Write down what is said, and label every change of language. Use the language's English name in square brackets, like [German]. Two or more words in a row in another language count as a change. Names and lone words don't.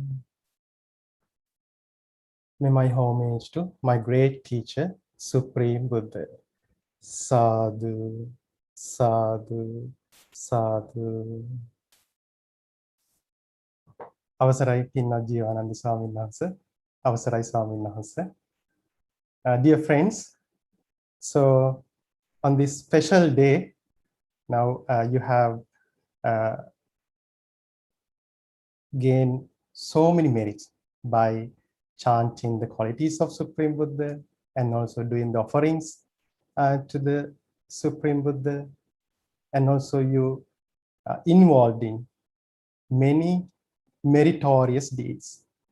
[English] May my homage to my great teacher, Supreme Buddha. [Pali] Sadhu, sadhu, sadhu. [Sinhala] අවසරයි පින්වත් ජීවානන්ද ස්වාමීන් වහන්සේ. අවසරයි ස්වාමීන් වහන්සේ. [English] Dear friends, so on this special day, now you have gained so many merits by chanting the qualities of Supreme Buddha and also doing the offerings to the Supreme Buddha, and also you involved in many meritorious deeds.